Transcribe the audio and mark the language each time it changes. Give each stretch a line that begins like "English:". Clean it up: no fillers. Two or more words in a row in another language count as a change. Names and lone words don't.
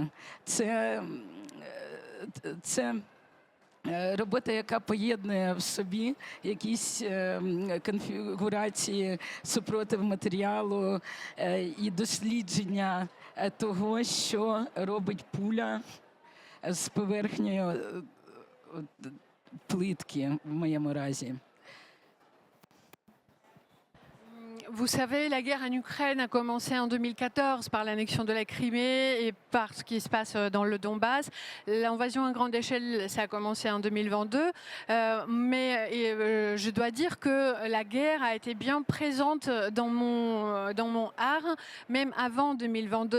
Ukrainian: Це робота, яка поєднує в собі якісь конфігурації супротив матеріалу і дослідження того, що робить пуля з поверхнею плитки в моєму разі.
French: Vous savez, la guerre en Ukraine a commencé en 2014 par l'annexion de la Crimée et par ce qui se passe dans le Donbass. L'invasion à grande échelle, ça a commencé en 2022. Mais je dois dire que la guerre a été bien présente dans mon art, même avant 2022.